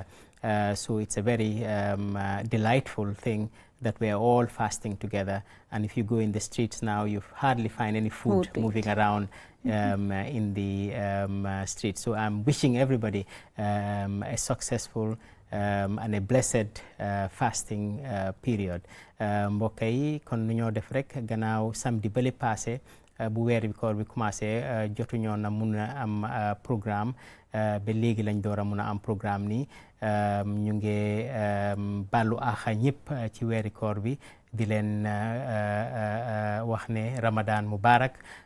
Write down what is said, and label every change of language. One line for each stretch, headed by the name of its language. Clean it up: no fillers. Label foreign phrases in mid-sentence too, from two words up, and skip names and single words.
English: So it's a very delightful thing that we are all fasting together, and if you go in the streets now you hardly find any food moving around in the streets. So I'm wishing everybody a successful and a blessed fasting period.
Wolof: mbokk yi kon nu ñoo def rek gannaaw samedi bële passé bu weeri koor bi commencé jotuñoo na mun a am programme ba léegi lañ door a mun a am programme nii ñu ngi baalu àq ñëpp ci weeri koor bi di leen wax ne
Arabic: Ramadan Mubarak